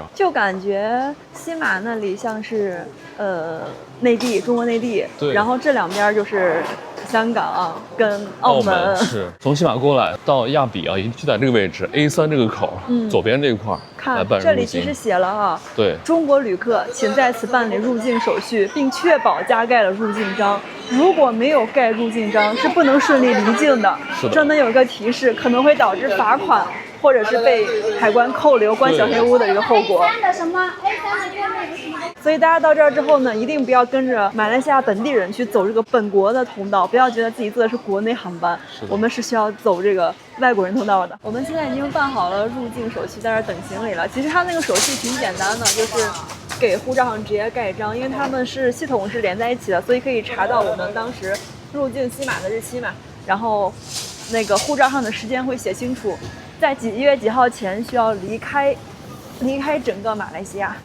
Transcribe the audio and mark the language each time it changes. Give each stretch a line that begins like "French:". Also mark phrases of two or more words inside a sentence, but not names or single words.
Chinese: 就感覺西馬那裡像是內地，中國內地，對，然後這兩邊就是香港跟澳門。是從西馬過來到亞比啊，就在這個位置 A3 這個口，左邊這一塊來辦入境。看這裡其實寫了啊，對，中國旅客請在此辦理入境手續，並確保加蓋了入境章。如果没有蓋入境章，是不能順利离境的。是的，上面有一个提示，可能会导致罚款，或者是被海关扣留、关小黑屋的一个后果。所以大家到这儿之后呢，一定不要跟着马来西亚本地人去走这个本国的通道，不要觉得自己坐的是国内航班，我们是需要走这个外国人通道的。我们现在已经办好了入境手续，在这儿等行李了。其實他那個手續挺簡單的，就是給護照上直接蓋章，因為他們是系統是連在一起的，所以可以查到我們當時入境西馬的日期嘛，然後那個護照上的時間會寫清楚，在幾月幾號前需要離開整個馬來西亞。